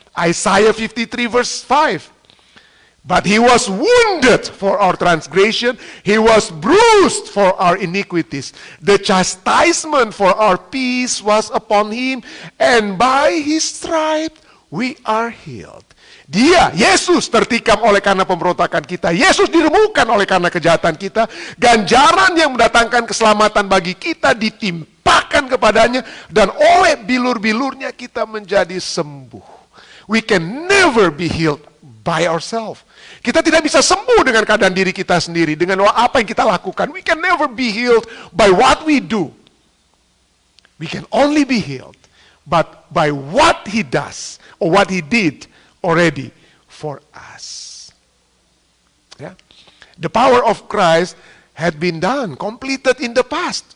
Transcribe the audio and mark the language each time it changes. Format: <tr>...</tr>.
<en>Isaiah 53 verse 5. But He was wounded for our transgression. He was bruised for our iniquities. The chastisement for our peace was upon Him. And by His stripes we are healed.</en> <id>Dia, Yesus, tertikam oleh karena pemberontakan kita. Yesus diremukkan oleh karena kejahatan kita. Ganjaran yang mendatangkan keselamatan bagi kita ditimpakan kepadanya. Dan oleh bilur-bilurnya kita menjadi sembuh.</id> <en>We can never be healed by ourselves.</en> <id>Kita tidak bisa sembuh dengan keadaan diri kita sendiri, dengan apa yang kita lakukan.</id> <en>We can never be healed by what we do. We can only be healed but by what He does or what He did already for us. Yeah. The power of Christ had been done, completed in the past.</en>